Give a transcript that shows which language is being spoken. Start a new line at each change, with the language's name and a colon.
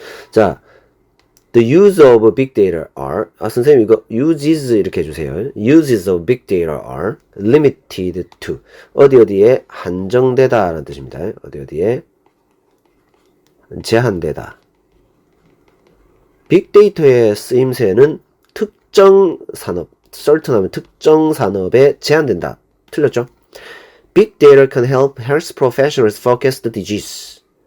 English: 자, the use of big data are,
Korean: 선생님 이거
English: uses
Korean: 이렇게 해주세요.
English: uses of big data are limited to,
Korean: 어디에 한정되다 라는 뜻입니다. 어디에 제한되다. 빅데이터의 쓰임새는 특정 산업, certain 하면 특정 산업에 제한된다. 틀렸죠?
English: Big data can help health professionals focus the disease.